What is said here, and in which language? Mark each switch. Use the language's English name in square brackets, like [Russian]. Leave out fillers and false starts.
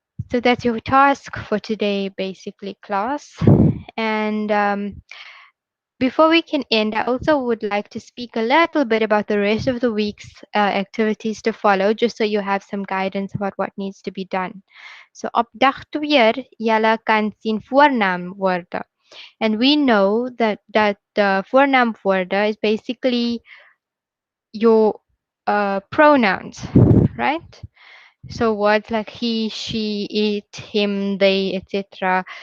[English] So that's your task for today, basically, class. And before we can end, I also would like to speak a little bit about the rest of the week's activities to follow, just so you have some guidance about what needs to be done. [Afrikaans] So op dag 2, julle kan sien voornaamwoorde. [English] And we know that the voornaamwoorde is basically your pronouns, right? So words like he, she, it, him, they, etc.